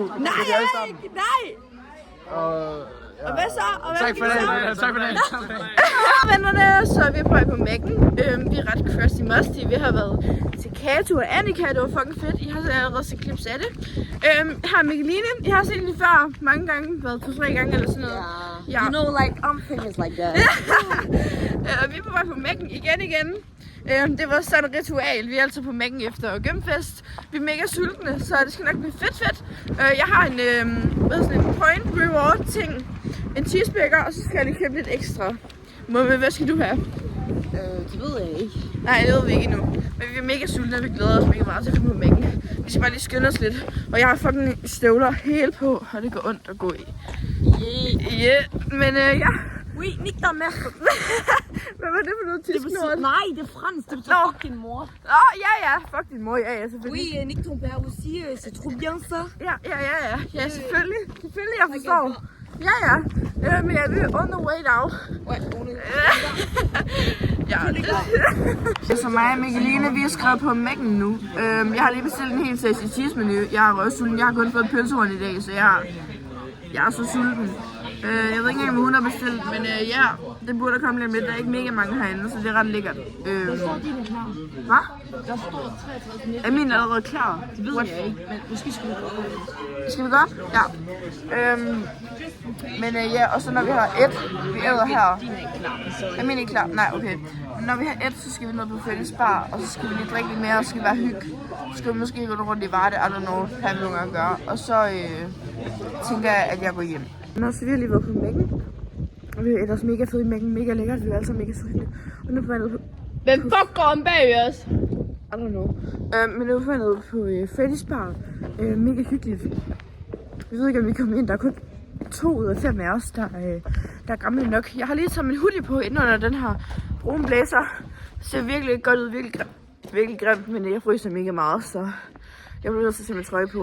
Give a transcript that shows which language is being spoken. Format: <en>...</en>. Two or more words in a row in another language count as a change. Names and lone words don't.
<da>Nej! Og hvad så? Tak for det. Tak for det. Vennerne, så er vi på vej på Mækken. Vi er ret</da> <en>crusty musty.</en> <da>Vi har været til Kato og Annika. Det var fucking fedt. I har allerede set clips af det. Her er Mikkeline. Jeg har set hende før mange gange. Været 2-3 gange eller sådan noget. Yeah.</da> <en>You know, like, I'm famous like that.</en> <da>Vi er på vej på Mækken igen. Det var sådan et ritual. Vi er altid på Mækken efter gymfest. Vi er mega sultne, så det skal nok blive fedt. Jeg har en, en</da> <en>point reward</en> <da>ting. En cheeseburger, og så skal jeg lige købe lidt ekstra. Hvad skal du have? Det ved jeg ikke. Nej, det ved vi ikke endnu. Men vi er mega sultne, og vi glæder os mega meget til at komme på Mækken. Vi skal bare lige skynde os lidt. Og jeg har fucking støvler helt på, og det går ondt at gå i. Yeah. Men ja,</da> <fr>Oui, nique ta mère.</fr> <da>Hvad var det for noget tysk ord? Nej, det er fransk. Det betyder fuck din mor. Ja. Fuck din mor. Ja, selvfølgelig.</da> <fr>Oui, nique ton père aussi. C'est trop bien ça.</fr> <da>Ja, selvfølgelig. Selvfølgelig, jeg forstår. Ja. Men jeg er</da> <en>on the way now.</en> <fr>Ouais, on est...</fr> <da>Ja, det. Så mig og Mikkeline, vi har skrevet på Mac'en nu. Jeg har lige bestilt en helt tasty cheese-menu. Jeg er røvsulten. Jeg har kun fået pølsehorn i dag, så jeg er så sulten. Jeg ved ikke engang, om hun har bestilt, men ja, det burde komme lidt med. Der er ikke mega mange herinde, så det er ret lækkert. Der står din er klar. Hvad? Der står 63 Er min allerede klar? Det ved jeg ikke, men måske skal vi gå op. Skal vi godt? Ja. Men ja, og så når vi har vi æder her. Din er ikke klar, så... Er min ikke klar? Nej, okay. Men når vi har så skal vi ned på Fælles Bar, og så skal vi lige drikke lidt mere, og så skal vi være hygge. Så skal vi måske gå rundt i Varde,</da> <en>I don't know,</en> <da>hvad vi nogle gange gør. Og så tænker jeg, at jeg går hjem. Nå, så vi har lige været på Mac'en. Og vi er også mega fede i Mac'en, mega lækkert, vi er alle sammen mega sultne. Og nu er vi nede på... Hvem fuck går om bag os?</da> <en>I don't know.</en> <da>Men nu er vi nede på Fælles Bar. Mega hyggeligt. Jeg ved ikke, om vi kommer ind. Der er kun 2 ud af 5 af os, der er gamle nok. Jeg har lige taget min hoodie på ind under den her brune blæser. Det ser virkelig godt ud, virkelig grimt, men jeg fryser mega meget, så jeg bliver nødt til at sætte min trøje på.</da>